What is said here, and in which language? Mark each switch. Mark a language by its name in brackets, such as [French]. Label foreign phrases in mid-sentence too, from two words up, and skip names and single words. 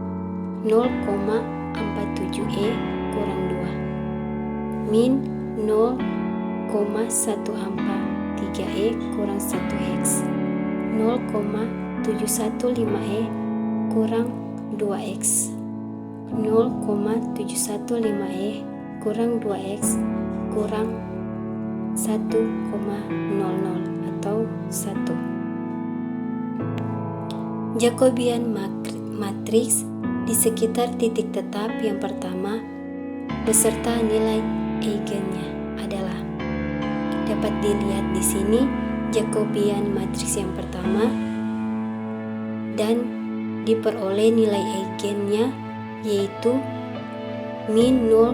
[Indonesian] 0,47E kurang 2, min 0,143E kurang 1X, 0,715E kurang 2X, 0,715E kurang 2X kurang 1,00 atau 1. Jacobian matriks di sekitar titik tetap yang pertama beserta nilai eigennya adalah, dapat dilihat di sini Jacobian matriks yang pertama dan diperoleh nilai eigennya yaitu min